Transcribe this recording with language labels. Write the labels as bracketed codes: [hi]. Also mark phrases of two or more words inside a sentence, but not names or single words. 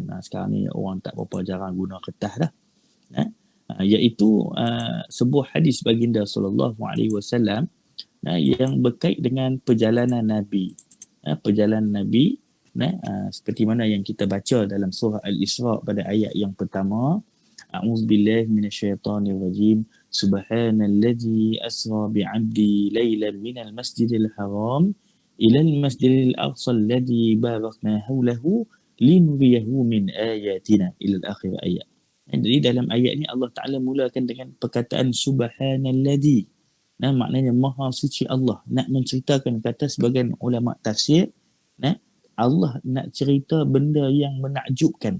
[ms] Sekarang ni orang tak berapa jarang guna kertas dah, iaitu sebuah hadis baginda [ar] صلى الله عليه وسلم [ms] yang berkait dengan perjalanan Nabi. Perjalanan Nabi, seperti mana yang kita baca dalam surah Al-Isra pada ayat yang pertama. [ar] أعوذ بالله من الشيطان الرجيم. سبحان الذي أسرى بعبده ليلا من المسجد الحرام إلى المسجد الأقصى الذي باركنا حوله لنريه من آياتنا إلى آخر آية. [ms] Jadi dalam ayat ni Allah Ta'ala mulakan dengan perkataan Subhanalladzi. Maknanya Maha Suci Allah. Nak menceritakan, kata sebagian ulama tafsir, Allah nak cerita benda yang menakjubkan.